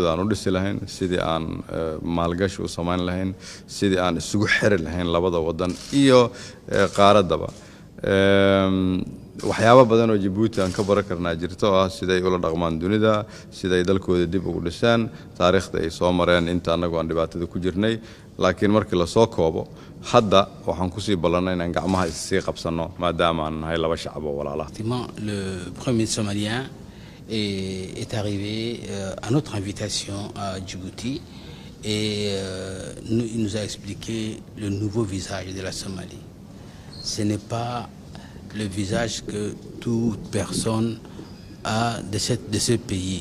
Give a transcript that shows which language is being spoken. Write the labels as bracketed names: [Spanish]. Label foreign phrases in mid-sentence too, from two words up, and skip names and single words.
[Somali] aan u dhisi lahayn sidii aan maalgashi u samayn lahayn sidii aan isugu xiri lahayn labada wadan iyo qaaradaba waxyaabo badan oo Djibouti aan ka baran karnaa jirto ah siday ula dhaqmaan dunida siday dalkooda dib ugu dhisaan taariikhda ay soo mareen inta anagu aan dhibaatada ku jirnay laakiin markii la soo koobo hadda waxaan ku sii ballanay inaan gacmaha isii qabsano maadaama aan nahay laba shacab oo walaalaha. [French] Le premier somalien est arrivé à notre invitation à Djibouti et il nous a expliqué le nouveau visage de la Somalie. Ce n'est pas le visage que toute personne a de ce pays.